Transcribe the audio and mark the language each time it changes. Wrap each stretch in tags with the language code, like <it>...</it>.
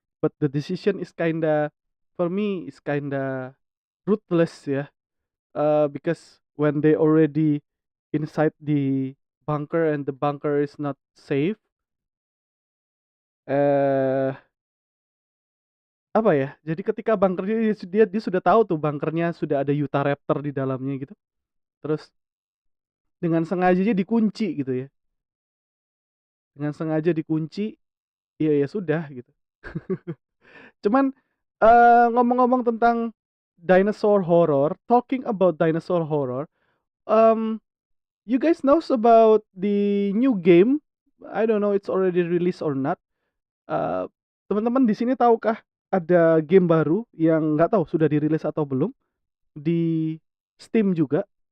<en>But the decision is kinda, for me is kinda ruthless ya. Because when they already inside the bunker and the bunker is not safe,</en> <id>apa ya? Jadi ketika bunkernya dia sudah tahu tuh bunkernya sudah ada Utah Raptor di dalamnya gitu. Terus dengan sengajanya dikunci gitu ya. Dengan sengaja dikunci, ya sudah gitu. Cuman ngomong-ngomong tentang dinosaur horror,</id> <en>talking about dinosaur horror, you guys knows about the new game? I don't know it's already released or not.</en> <id>Teman-teman di sini tahukah ada game baru yang nggak tahu sudah dirilis atau belum di Steam juga?</id>